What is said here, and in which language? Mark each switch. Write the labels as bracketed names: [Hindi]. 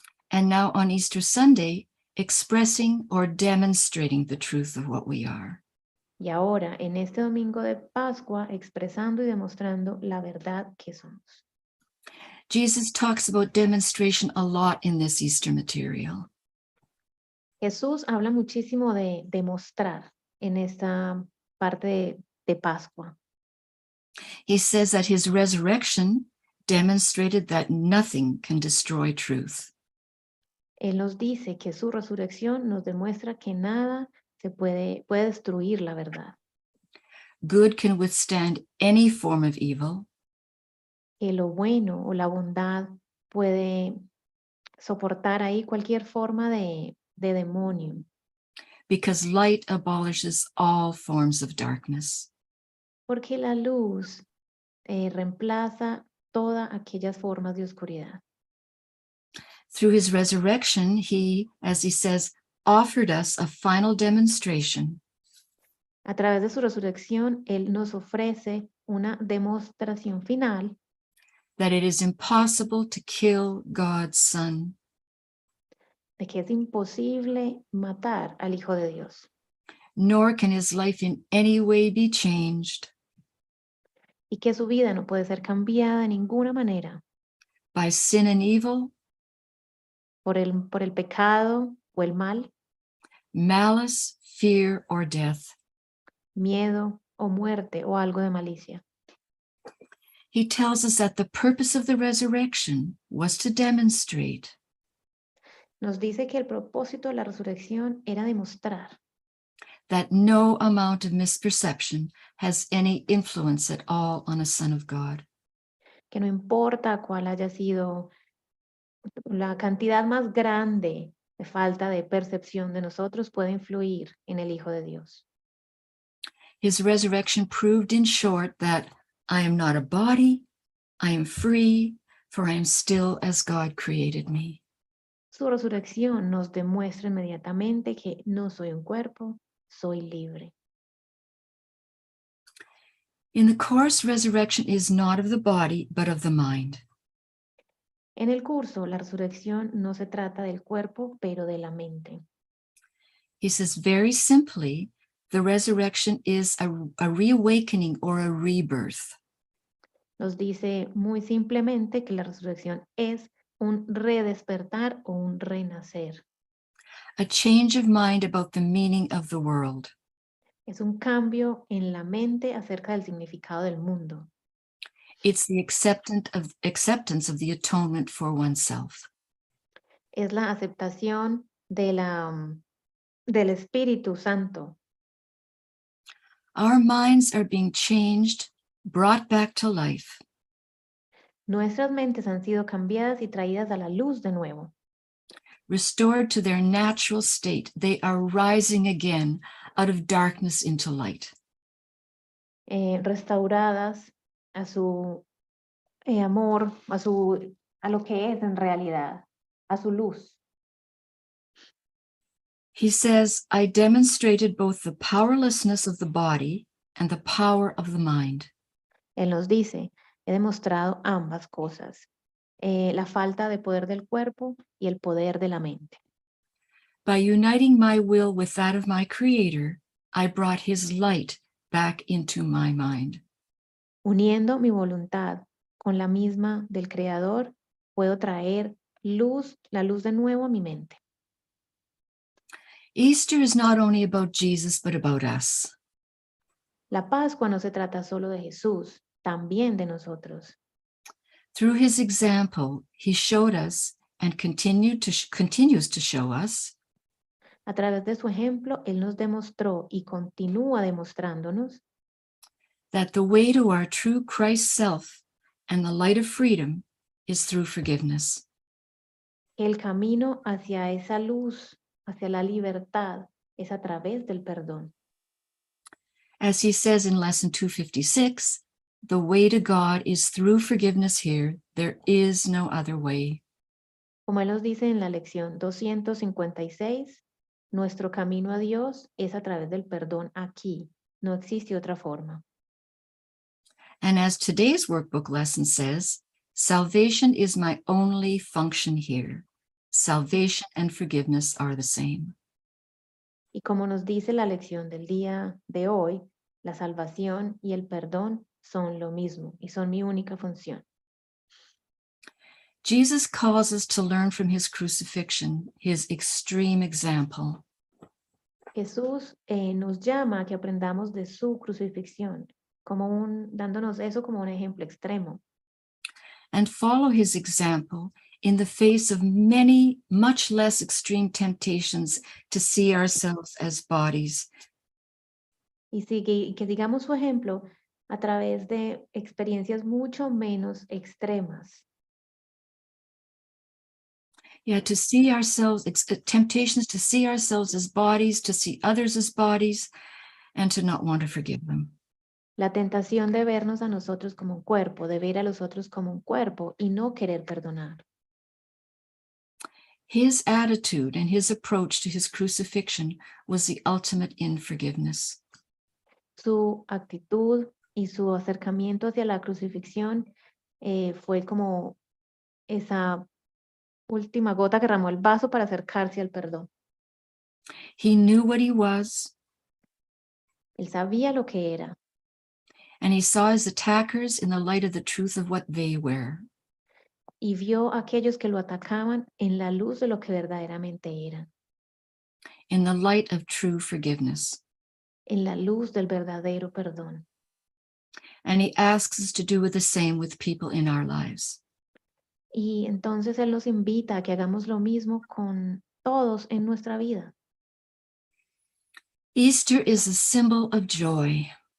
[English] and now on Easter Sunday, expressing or demonstrating the truth of what we are. [Spanish] Y ahora, en este domingo de Pascua, expresando y demostrando la verdad que somos. [English] Jesus talks about demonstration a lot in this Easter material. [Spanish] Jesús habla muchísimo de demostrar en esta parte de Pascua. [English] He says that his resurrection demonstrated that nothing can destroy truth. [Spanish] Él nos dice que su resurrección nos demuestra que nada se puede destruir la verdad. [English] Good can withstand any form of evil, [Spanish] Que lo bueno o la bondad puede soportar ahí cualquier forma de demonio. [English] because light abolishes all forms of darkness. [Spanish] Porque la luz reemplaza todas aquellas formas de oscuridad. [English] Through his resurrection, he, as he says, offered us a final demonstration [Spanish] A través de su resurrección, Él nos ofrece una demostración final [English] that it is impossible to kill God's Son, [Spanish] de que es imposible matar al Hijo de Dios, [English] nor can his life in any way be changed [Spanish] y que su vida no puede ser cambiada de ninguna manera [English] by sin and evil, [Spanish] por el pecado o el mal, [English] malice, fear, or death. [Spanish] miedo o muerte o algo de malicia. [English] He tells us that the purpose of the resurrection was to demonstrate [Spanish] Nos dice que el propósito de la resurrección era demostrar [English] that no amount of misperception has any influence at all on a son of God. [Spanish] que no importa cuál haya sido la cantidad más grande de falta de percepción de nosotros, puede influir en el Hijo de Dios. [English] His resurrection proved, in short, that I am not a body, I am free, for I am still as God created me. [Spanish] Su resurrección nos demuestra inmediatamente que no soy un cuerpo, soy libre. [English] In the Course, resurrection is not of the body, but of the mind. [Spanish] En el curso, la resurrección no se trata del cuerpo, pero de la mente. [English] He says very simply, the resurrection is a reawakening or a rebirth. [Spanish] Nos dice muy simplemente que la resurrección es un redespertar o un renacer. [English] A change of mind about the meaning of the world. [Spanish] Es un cambio en la mente acerca del significado del mundo. [English] It's the acceptance of the atonement for oneself. [Spanish] Es la aceptación del Espíritu Santo. [English] Our minds are being changed, brought back to life. [Spanish] Nuestras mentes han sido cambiadas y traídas a la luz de nuevo. [English] Restored to their natural state, they are rising again out of darkness into light. [Spanish] Restauradas a su amor, a lo que es en realidad, a su luz. [English] He says, I demonstrated both the powerlessness of the body and the power of the mind. [Spanish] Él nos dice, he demostrado ambas cosas, la falta de poder del cuerpo y el poder de la mente. [English] By uniting my will with that of my Creator, I brought his light back into my mind. [Spanish] Uniendo mi voluntad con la misma del Creador, puedo traer la luz de nuevo a mi mente. [English] Easter is not only about Jesus, but about us. [Spanish] La Pascua no se trata solo de Jesús, también de nosotros. [English] Through his example, he showed us and continues to show us [Spanish] A través de su ejemplo, Él nos demostró y continúa demostrándonos [English] that the way to our true Christ self and the light of freedom is through forgiveness. [Spanish] el camino hacia esa luz, hacia la libertad, es a través del perdón. [English] As he says in lesson 256, the way to God is through forgiveness here. There is no other way. [Spanish] Como Él nos dice en la lección 256, nuestro camino a Dios es a través del perdón aquí. No existe otra forma. [English] And as today's workbook lesson says, salvation is my only function here. Salvation and forgiveness are the same. [Spanish] Y como nos dice la lección del día de hoy, la salvación y el perdón son lo mismo y son mi única función. [English] Jesus calls us to learn from his crucifixion, his extreme example. [Spanish] Jesús nos llama a que aprendamos de su crucifixión, dándonos eso como un ejemplo extremo. [English] And follow his example in the face of many, much less extreme temptations to see ourselves as bodies. [Spanish] Y que sigamos su ejemplo a través de experiencias mucho menos extremas. [English] Yeah, to see ourselves, temptations to see ourselves as bodies, to see others as bodies, and to not want to forgive them. [Spanish] La tentación de vernos a nosotros como un cuerpo, de ver a los otros como un cuerpo y no querer perdonar. [English] His attitude and his approach to his crucifixion was the ultimate in forgiveness. [Spanish] Su actitud y su acercamiento hacia la crucifixión fue como esa última gota que derramó el vaso para acercarse al perdón. [English] He knew what he was. [Spanish] Él sabía lo que era. [English] And he saw his attackers in the light of the truth of what they were. [Spanish] Y vio a aquellos que lo atacaban en la luz de lo que verdaderamente eran. [English] In the light of true forgiveness. [Spanish] En la luz del verdadero perdón. [English] And he asks us to do the same with people in our lives. [Spanish] Y entonces Él nos invita a que hagamos lo mismo con todos en nuestra vida. [English] Easter is a symbol of joy.